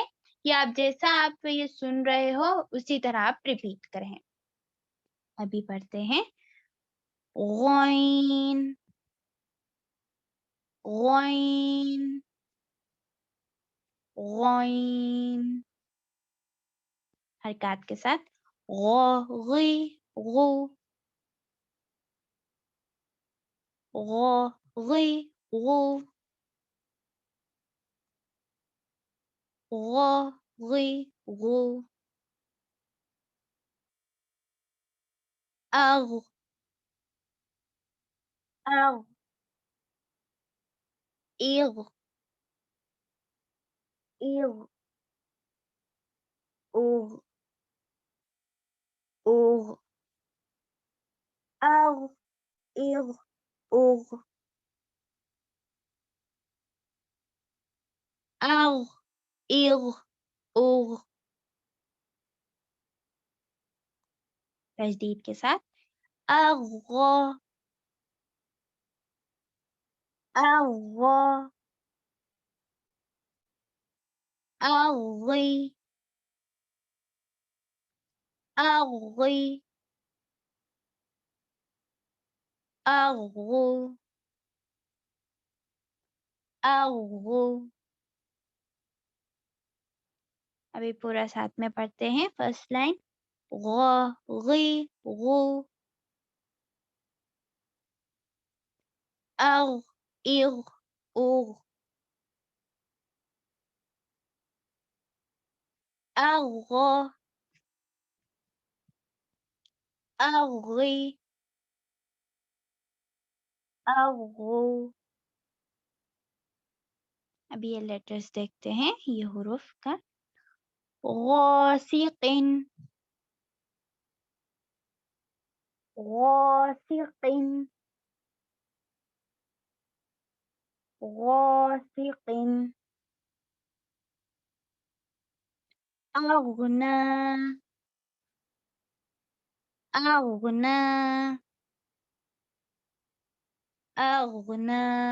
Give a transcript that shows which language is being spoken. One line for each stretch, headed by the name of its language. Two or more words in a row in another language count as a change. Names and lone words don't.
Hindi: या आप जैसा आप ये सुन रहे हो उसी तरह आप रिपीट करें। अभी पढ़ते हैं गैन गैन गैन, हरकत के साथ।
Arabic: غو غي غو غو غي غو غو غي غو. أغ أغ إغ إغ أغ أغ أغ إغ أغ أغ إغ أغ. تجديد
Hindi: के साथ
Arabic: أغ أغ أغي أغي أغو أغو.
Hindi: अभी पूरा साथ में पढ़ते हैं।
English: first line
Arabic: غو غي غو أغ إغ أغ أغ أغي أغو.
Hindi: अभी ये लेटर्स देखते हैं, ये हुरूफ का।
Arabic: غاسق غاسق غاسق. أغنى أغنى أغنى.